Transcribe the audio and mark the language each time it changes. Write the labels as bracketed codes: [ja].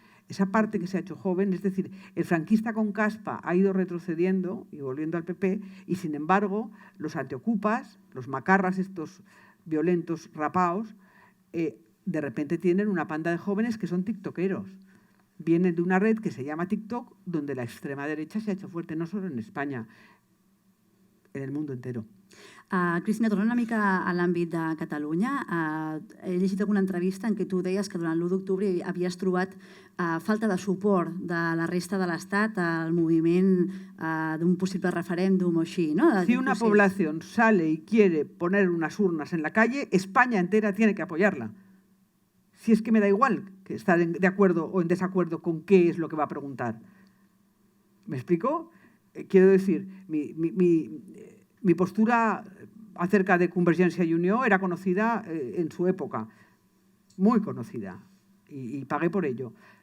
[es] Esa parte que se ha hecho joven, es decir, el franquista con caspa ha ido retrocediendo y volviendo al PP y, sin embargo, los antiocupas, los macarras estos violentos rapaos, de repente tienen una panda de jóvenes que son tiktokeros. Vienen de una red que se llama TikTok, donde la extrema derecha se ha hecho fuerte, no solo en España, en el mundo entero. [ca] Cristina, tornant una mica a l'àmbit de Catalunya, he llegit alguna entrevista en què tu deies que durant l'1 d'octubre havies trobat falta de suport de la resta de l'Estat al moviment d'un possible referèndum o així, ¿no? [es] Si una población sale y quiere poner unas urnas en la calle, España entera tiene que apoyarla. Si es que me da igual que estar de acuerdo o en desacuerdo con qué es lo que va a preguntar. ¿Me explico? Quiero decir, mi postura acerca de Convergencia y Unió era conocida en su época, muy conocida, y pagué por ello.